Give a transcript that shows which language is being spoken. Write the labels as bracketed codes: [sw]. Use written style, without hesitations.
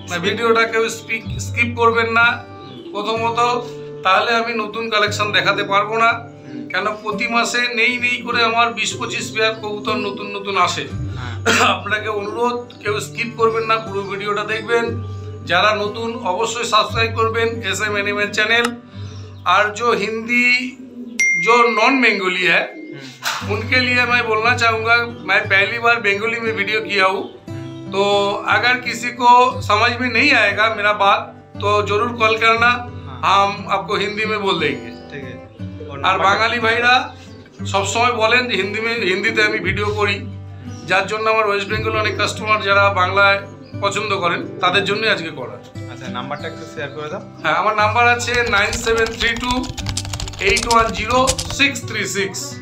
[bn] ভিডিওটা কেউ স্কিপ করবেন না প্রথমত, তাহলে আমি নতুন কালেকশন দেখাতে পারবো না। কেন প্রতি মাসে নেই নেই করে আমার 20-25 পেয়ার কবুতর নতুন নতুন আসে। আপনাকে অনুরোধ, কেউ স্কিপ করবেন না, পুরো ভিডিওটা দেখবেন। যারা নতুন অবশ্যই সাবস্ক্রাইব করবেন SM एनिमल चैनल। [hi] और जो हिंदी जो नॉन बंगाली है उनके लिए मैं बोलना चाहूँगा, मैं पहली बार बंगाली में वीडियो किया हूँ, तो अगर किसी को समझ में नहीं आएगा मेरा बात तो जरूर कॉल करना, हम आपको हिंदी में बोल देंगे, ठीक है। [bn] और बांगाली भाईरा सब समय बोलें हिंदीते আমি ভিডিও করি, যার জন্য আমার ওয়েস্ট বেঙ্গল অনেক কাস্টমার যারা বাংলায় পছন্দ করেন তাদের জন্য আজকে করা। আচ্ছা, নাম্বারটা একটু শেয়ার করে দাও। হ্যাঁ, আমার নাম্বার আছে 9732810636।